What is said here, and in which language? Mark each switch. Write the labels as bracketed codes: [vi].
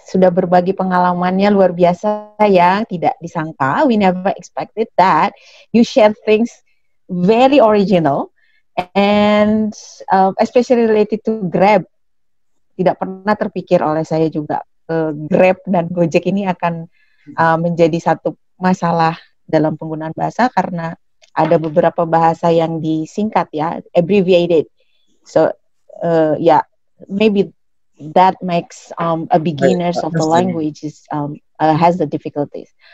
[id] Sudah berbagi pengalamannya luar biasa ya, tidak disangka. [en] We never expected that. You share things very original and especially related to Grab. [id] Tidak pernah terpikir oleh saya juga. Grab dan Gojek ini akan menjadi satu masalah dalam penggunaan bahasa karena ada beberapa bahasa yang disingkat ya, abbreviated. [en] So, yeah. Maybe that makes a beginners of the language has the difficulties.